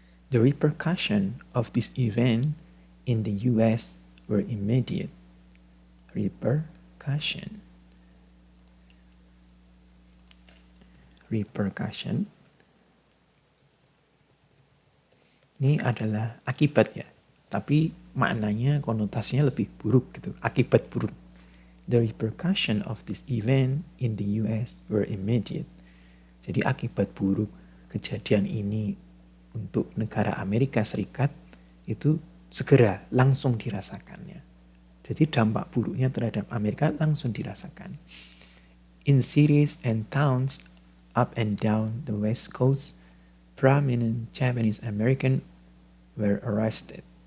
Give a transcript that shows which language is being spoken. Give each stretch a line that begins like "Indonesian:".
English: The repercussions of this event in the U.S. were immediate.
Indonesian: Repercussion ini adalah akibat ya, tapi maknanya konotasinya lebih buruk gitu, akibat buruk.
English: The repercussion of this event in the US were immediate.
Indonesian: Jadi akibat buruk kejadian ini untuk negara Amerika Serikat itu segera langsung dirasakannya. Jadi dampak buruknya terhadap Amerika langsung dirasakan.
English: In cities and towns up and down the West Coast, prominent Japanese American were arrested.